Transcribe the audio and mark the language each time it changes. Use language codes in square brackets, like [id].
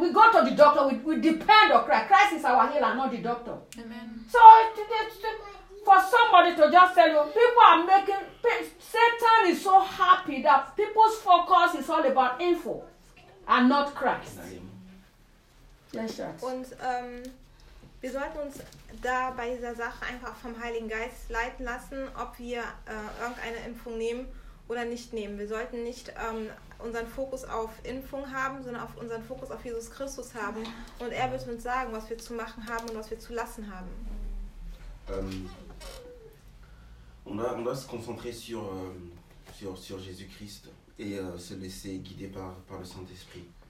[en] We go to the doctor, we depend on Christ. Christ is our healer, not the doctor. Amen. So, for somebody to just tell you, people are making, Satan is so happy that people's focus is all about info and not Christ. [de] Und wir sollten uns da bei dieser Sache einfach vom Heiligen Geist leiten lassen, ob wir irgendeine Impfung nehmen oder nicht nehmen. Wir sollten nicht unseren Fokus auf Impfung haben, sondern auf unseren Fokus auf Jesus Christus haben. Und er wird uns sagen, was wir zu machen haben und was wir zu lassen haben. [fr] On doit se concentrer sur Jésus Christ et se laisser guider par le Saint-Esprit.